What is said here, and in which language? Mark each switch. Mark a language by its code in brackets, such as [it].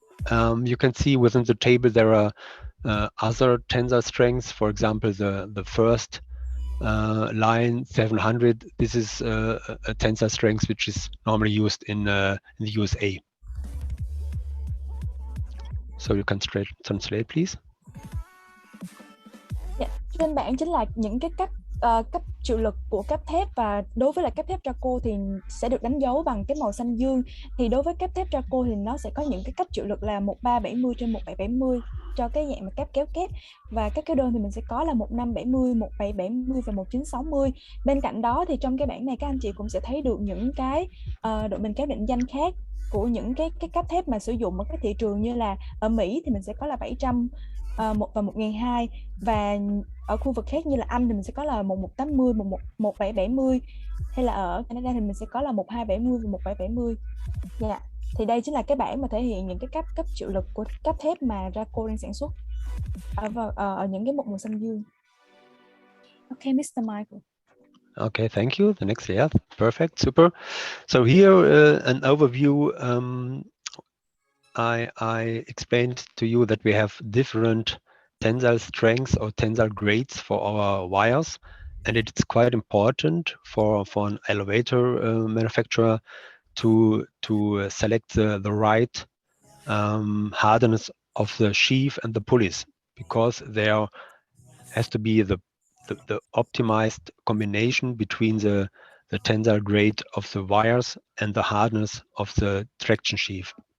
[en] You can see within the table there are other tensile strengths. For example, the first line 700. This is a tensile strength which is normally used in the USA. So you can translate, please. [vi] Yeah, trên bảng chính là những cái cấp chịu lực của cáp thép, và đối với lại cáp thép Drako thì sẽ được đánh dấu bằng cái màu xanh dương. Thì đối với cáp thép Drako thì nó sẽ có những cái cấp chịu lực là 1370 trên 1770 cho cái dạng mà cáp kéo kép, và các cái đơn thì mình sẽ có là 1570, 1770 và 1960. Bên cạnh đó thì trong cái bảng này các anh chị cũng sẽ thấy được những cái độ bền kéo định danh khác của những cái cáp thép mà sử dụng ở các thị trường, như là ở Mỹ thì mình sẽ có là 700 và 1200, và ở khu vực khác như là Anh thì mình sẽ có là 1180, 1770, hay là ở Canada thì mình sẽ có là 1270 và 1770. Dạ. Thì đây chính là cái bảng mà thể hiện những cái cấp chịu lực của cáp thép mà Drako đang sản xuất ở những cái màu xanh dương. [en] Okay, Mr. Michael. Okay, thank you. The next, yeah, perfect, super. So here an overview. I explained to you that we have different tensile strengths or tensile grades for our wires, and it's quite important for an elevator manufacturer to select the right hardness of the sheath and the pulleys, because there has to be the optimized combination between the tensile grade of the wires and the hardness of the traction sheath.